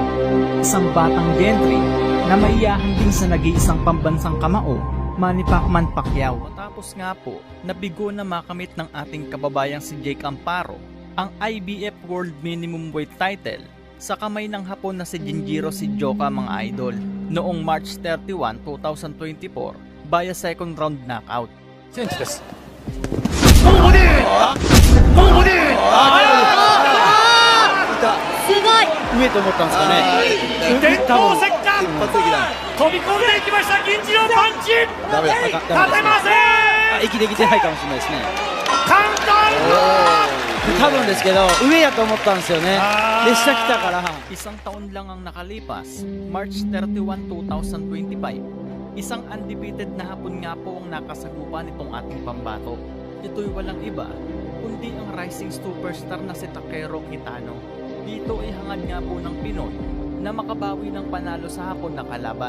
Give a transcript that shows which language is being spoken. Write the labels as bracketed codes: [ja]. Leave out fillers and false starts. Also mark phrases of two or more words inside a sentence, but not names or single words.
[tl] Isang batang gentry na maiyahan din sa nag-iisang pambansang kamao, Manny Pacquiao. Matapos nga po, nabigo na makamit ng ating kababayang si Jake Amparo ang IBF World Minimum Weight title sa kamay ng Hapon na si Jinjiro Shijoka mga idol noong March 31, 2024 via [en] second round knockout. [ja] センチです。上と思ったんですかね。電光石火飛び込んでいきました。銀次郎パンチ立てません。息できてないかもしれないですね。カウンター多分ですけど上やと思ったんですよね。で下来たから。 [tl] Isang taon lang ang nakalipas, March 31, 2025. Isang undefeated na Hapon nga po ang nakasagupa nitong ating pambato. Ito'y walang iba, kundi ang [en] rising superstar [tl] na si Takeru Kitano. Dito ay hangad nga po ng Pinoy na makabawi ng panalo sa Hapon na kalaban.